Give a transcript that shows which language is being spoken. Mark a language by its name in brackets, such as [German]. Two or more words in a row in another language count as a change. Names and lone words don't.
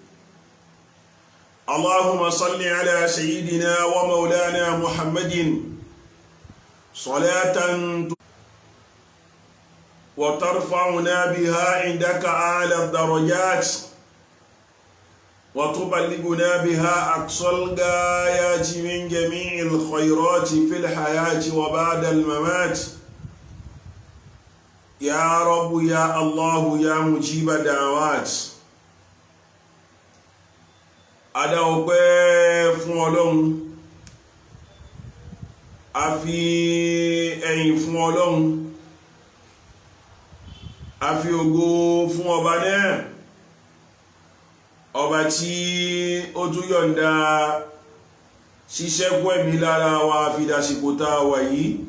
[Arabic] اللهم صل على سيدنا ومولانا محمد صلاة وترفعنا بها عندك أعلى الدرجات وتبلغنا بها أقصى الغايات من جميع الخيرات في الحياة وبعد الممات. يا رب يا الله يا مجيب الدعوات. [Yoruba] Adá ọpẹ́ fún Ọlọ́run, a fi ẹ̀yìn fún Ọlọ́run, a fi ògo fún ọba náà, ọba tí ó tún yọ̀ǹda ṣíṣẹ́kù ẹ̀mí lára wa fi dásìkò tá a wà yìí.